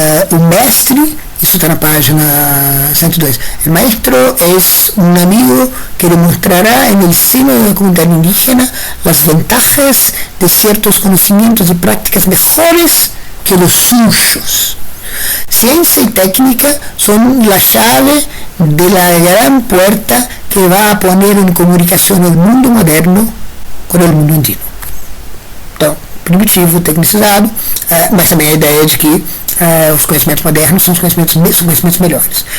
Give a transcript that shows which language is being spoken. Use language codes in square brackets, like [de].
[pt] o mestre, isso está na página 102. [es] El maestro es un amigo que demostrará en el seno de la comunidad indígena las ventajas de ciertos conocimientos y prácticas mejores que los suyos. Ciencia y técnica son la llave de la gran puerta que va a poner en comunicación el mundo moderno [pt] com o mundo andino. Então, primitivo, tecnicizado, mas também a ideia de que os conhecimentos modernos são os conhecimentos melhores.